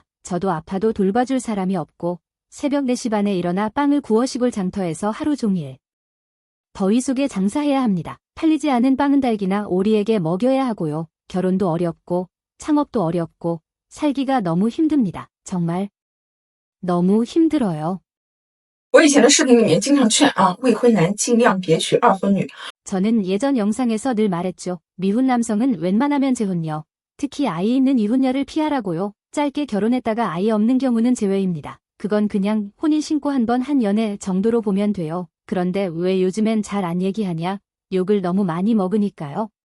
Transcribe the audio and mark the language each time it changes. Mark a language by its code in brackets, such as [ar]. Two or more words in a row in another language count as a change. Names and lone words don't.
[ko] 저도 아파도 돌봐줄 사람이 없고 새벽 4시 반에 일어나 빵을 구워 시골 장터에서 하루 종일 더위 속에 장사해야 합니다. 팔리지 않은 빵은 닭이나 오리에게 먹여야 하고요. 결혼도 어렵고 창업도 어렵고 살기가 너무 힘듭니다. 정말 너무 힘들어요. [zh] 我以前的视频里面经常劝未婚男尽量别娶二婚女。 [ko] 저는 예전 영상에서 늘 말했죠. 미혼 남성은 웬만하면 재혼녀, 특히 아이 있는 이혼녀를 피하라고요. 짧게 결혼했다가 아이 없는 경우는 제외입니다. 그건 그냥 혼인 신고 한 번 한 연애 정도로 보면 돼요. 그런데 왜 요즘엔 잘 안 얘기하냐? 욕을 너무 많이 먹으니까요.